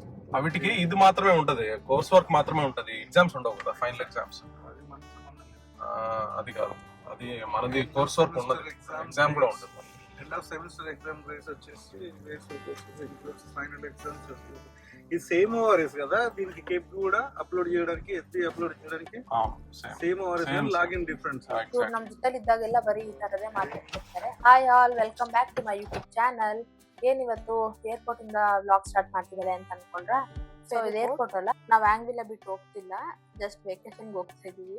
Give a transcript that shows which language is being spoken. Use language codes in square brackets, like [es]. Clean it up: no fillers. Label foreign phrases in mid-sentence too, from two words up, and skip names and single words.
[te] వీటికి ఇది మాత్రమే ఉంటది, [en] course work [te] మాత్రమే ఉంటది, ఎగ్జామ్స్ ఉండవు కదా, [en] final exams. [te] అది కాదు, అది మనది [en] course work [te] ఉండదు, ఎగ్జామ్ కూడా ఉంటుంది. [en] semester exam grades [te] వచ్చేసి [en] final exams [te] ఈ [en] same ORS [te] కదా, దీనికి కేప్ కూడా ಅಪ್ಲೋಡ್ చేయడానికి ಎಸ್ಡಿ ಅಪ್ಲೋಡ್ చేయడానికి [en] same ORS login difference. [kn] ನಮ್ಮ ಜೊತೆಲಿ ಇದ್ದಾಗೆಲ್ಲ ಬರೀ ಈ ತರದೇ ಮಾತಾಡ್ತಿರ್ತಾರೆ. [en] Hi all, welcome back to my YouTube channel. [kn] ಏನಿವತ್ತು ಏರ್ಪೋರ್ಟ್ ಇಂದ [en] vlog start [kn] ಮಾಡ್ತಿದ್ದಾರೆ ಅಂತ ಅನ್ಕೊಂಡ್ರ? ಸೊ ಇದು ಏರ್ಪೋರ್ಟ್ ಅಲ್ಲ, ನಾವು ಆಂಗ್ವಿಲ ಬಿಟ್ಟು ಹೋಗ್ತಿಲ್ಲ, ಜಸ್ಟ್ ವೆಕೇಶನ್ಗೆ ಹೋಗ್ತಾ ಇದೀವಿ.